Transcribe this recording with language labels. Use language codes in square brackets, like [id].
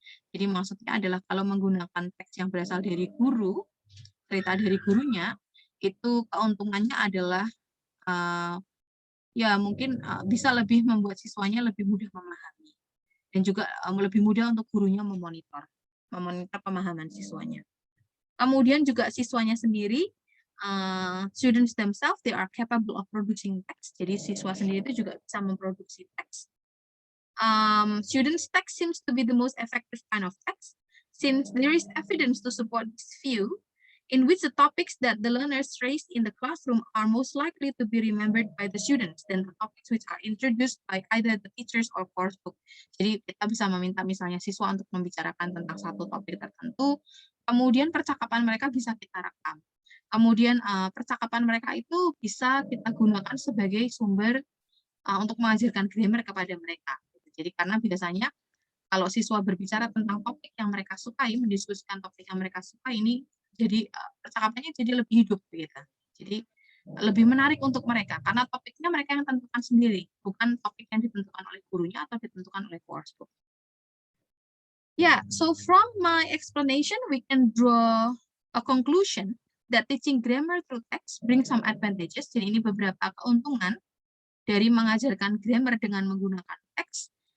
[id] Jadi maksudnya adalah kalau menggunakan teks yang berasal dari guru, cerita dari gurunya, itu keuntungannya adalah ya mungkin bisa lebih membuat siswanya lebih mudah memahami, dan juga lebih mudah untuk gurunya memonitor pemahaman siswanya. Kemudian juga siswanya sendiri, [en] students themselves, they are capable of producing text. [id] Jadi siswa sendiri itu juga bisa memproduksi teks. [en] Students' text seems to be the most effective kind of text, since there is evidence to support this view, in which the topics that the learners raised in the classroom are most likely to be remembered by the students than the topics which are introduced by either the teachers or course book. [id] Jadi kita bisa meminta misalnya siswa untuk membicarakan tentang satu topik tertentu, kemudian percakapan mereka bisa kita rekam. Kemudian percakapan mereka itu bisa kita gunakan sebagai sumber untuk mengajarkan grammar kepada mereka. Jadi karena biasanya kalau siswa berbicara tentang topik yang mereka sukai, mendiskusikan topik yang mereka sukai, ini jadi percakapannya jadi lebih hidup gitu. Jadi lebih menarik untuk mereka karena topiknya mereka yang tentukan sendiri, bukan topik yang ditentukan oleh gurunya atau ditentukan oleh course book. [en] Yeah, so from my explanation we can draw a conclusion that teaching grammar through text brings some advantages. [id] Jadi ini beberapa keuntungan dari mengajarkan grammar dengan menggunakan teks.